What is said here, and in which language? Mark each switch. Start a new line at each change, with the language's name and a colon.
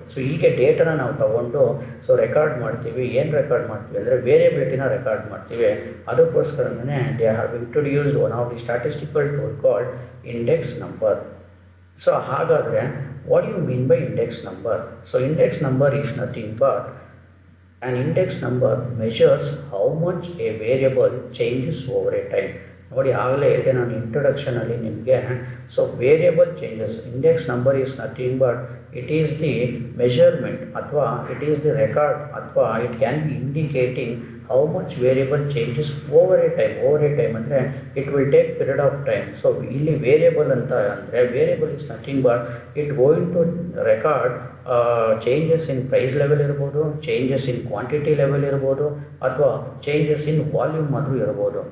Kannada: So ಹೀಗೆ ಡೇಟಾನ ನಾವು ತೊಗೊಂಡು ಸೊ ರೆಕಾರ್ಡ್ ಮಾಡ್ತೀವಿ. ಏನು ರೆಕಾರ್ಡ್ ಮಾಡ್ತೀವಿ ಅಂದರೆ
English: ವೇರಿಯಬಿಲಿಟಿನ
Kannada: ರೆಕಾರ್ಡ್ ಮಾಡ್ತೀವಿ. ಅದಕ್ಕೋಸ್ಕರನೇ
English: They have introduced one of the statistical tool called index number. So
Kannada: ಹಾಗಾದರೆ
English: What you mean by index number? So index number is nothing but an index number measures how much a variable changes over a time.
Kannada: ನೋಡಿ, ಆಗಲೇ ಹೇಳಿದೆ ನಾನು ಇಂಟ್ರೊಡಕ್ಷನಲ್ಲಿ ನಿಮಗೆ.
English: So variable changes, index number is nothing but it is the measurement ಅಥವಾ it is the record ಅಥವಾ it can be indicating how much variable changes over a time. Over a time ಅಂದರೆ it will take period of time. So
Kannada: ಇಲ್ಲಿ variable ಅಂತ ಅಂದರೆ
English: Variable is nothing but it going to record changes in price level ಇರ್ಬೋದು, changes in quantity level ಇರ್ಬೋದು, ಅಥವಾ changes in volume ಆದರೂ ಇರ್ಬೋದು.